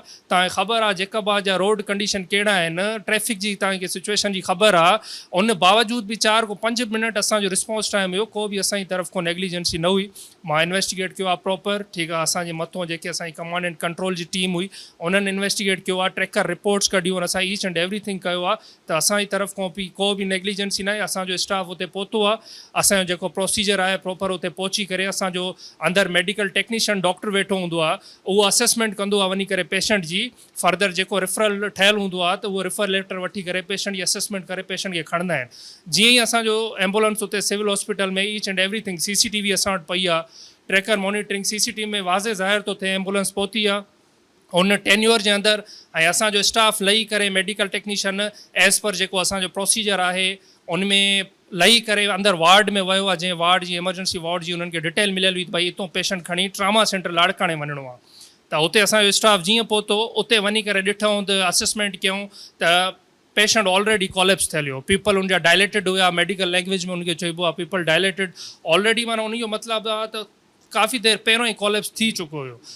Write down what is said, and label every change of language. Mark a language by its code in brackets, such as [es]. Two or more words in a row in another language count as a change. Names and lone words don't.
[sd] तव्हांखे ख़बर आहे जेकबा जा [en] road condition [sd] कहिड़ा आहिनि, ट्रैफिक जी तव्हांखे सिचुएशन जी ख़बर आहे, उन बावजूद बि 4 खां 5 मिनट असांजो [en] response time [sd] हुयो, को बि असांजी तरफ़ खां नेग्लिजेंसी न हुई। मां इन्वेस्टिगेट कयो आहे प्रॉपर, ठीकु आहे, असांजे मथां जेके असांजी [en] command and control [sd] जी टीम हुई उन्हनि इन्वेस्टिगेट कयो आहे, [en] tracker reports [sd] कढियूं, असां [en] each and everything [sd] कयो आहे, त असांजी तरफ़ खां बि को बि नेग्लिजेंसी न आहे। असांजो स्टाफ हुते पहुतो आहे, असांजो जेको प्रोसीजर आहे प्रॉपर हुते पहुची करे असांजो अंदरि [en] medical technician doctor [sd] वेठो हूंदो आहे, उहो असेसमेंट कंदो आहे वञी करे पेशेंट जी, फर्दर जेको रिफरल ठहियलु हूंदो आहे त उहो [en] refer letter [sd] वठी करे पेशेंट जी असेसमेंट करे पेशेंट खे खणंदा आहिनि। जीअं ई असांजो एम्बुलेंस हुते सिविल हॉस्पिटल में [en] each and everything CCTV [sd] असां वटि पई आहे, [en] tracker monitoring CCTV [sd] में वाज़े ज़ाहिर थो थिए एम्बुलेंस पहुती आहे उन टेन्योर जे अंदरि, ऐं असांजो स्टाफ लही करे [en] medical technician as [sd] पर जेको असांजो प्रोसीजर आहे उन में लही करे अंदरि वार्ड में वियो आहे, जंहिं वार्ड जी [en] emergency ward [sd] जी उन्हनि खे डिटेल मिलियल हुई त भई हितां पेशेंट खणी [en] trauma centre [sd] लाड़काणे वञिणो आहे, त उते असांजो स्टाफ जीअं पहुतो उते वञी करे ॾिठूं त असेसमेंट कयूं त [en] patient already collapse [sd] थियल हुयो, पीपल उनजा डायलेटेड हुया, [en] medical language [sd] में उनखे चइबो आहे [en] pupil dilated already, [sd] माना उन जो मतिलबु आहे त काफ़ी देरि पहिरियों ई कॉलेप्स थी चुको हुयो,